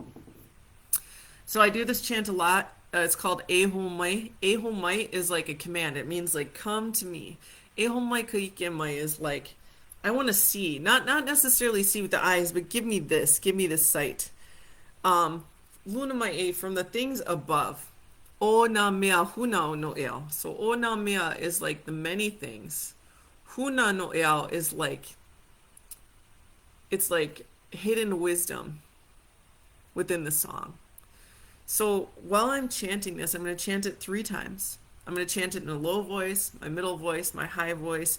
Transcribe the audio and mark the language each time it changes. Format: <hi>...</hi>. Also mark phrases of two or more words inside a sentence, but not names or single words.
<en>So I do this chant a lot. It's called Ehomai. Ehomai is like a command. It means like, come to me.</en> <haw>Ehomai kaikemai</haw> <en>is like, I want to see, not necessarily see with the eyes, but give me this sight. Lunamai, from the things above.</en> <haw>O na mea huna no eo. So o na mea</haw> <en>is like the many things.</en> <haw>Huna no eo</haw> <en>is like, it's like hidden wisdom within the song. So while I'm chanting this, I'm going to chant it 3 times. I'm going to chant it in a low voice, my middle voice, my high voice.</en>